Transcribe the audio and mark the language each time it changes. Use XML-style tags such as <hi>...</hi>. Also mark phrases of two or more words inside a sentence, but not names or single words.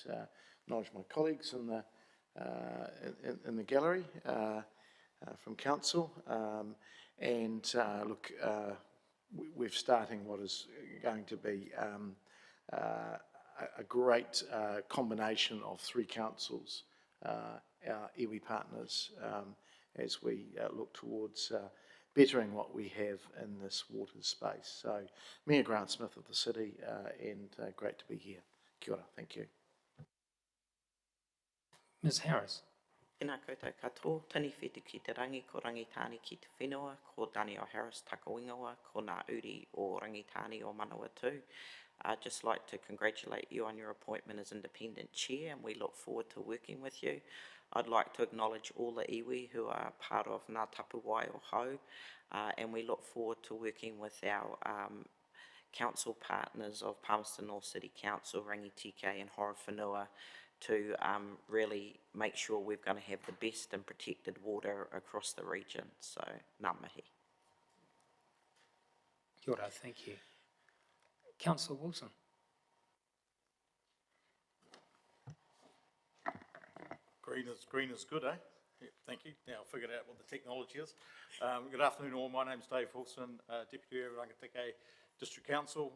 <en>Acknowledge my colleagues in the gallery from council, and look, we're starting what is going to be a great combination of three councils, our iwi partners, as we look towards bettering what we have in this water space. So, Mayor Grant Smith of the city, and great to be here.</en> <mi>Kia ora,</mi> <en>thank you. Ms Harris.</en> <mi>Tēnā koutou katoa, tani whiti ki te rangi, ko rangitāni ki te whenua, ko Daniel Harris Takawingawa, ko ngā uri o rangitāni o Manawatu.</mi> <en>I'd just like to congratulate you on your appointment as independent chair, and we look forward to working with you. I'd like to acknowledge all the iwi who are part of Ngā Tapu Wai o Hau, and we look forward to working with our council partners of Palmerston North City Council, Rangitikei and Horowhenua, to really make sure we're going to have the best and protected water across the region. So,</en> <mi>ngā mihi. Kia ora,</mi> <en>thank you. Councillor Wilson. Green is good, eh? Yeah, thank you. Now I figured out what the technology is. Good afternoon all. My name's Dave Wilson, Deputy Mayor of Rangitikei District Council.</en>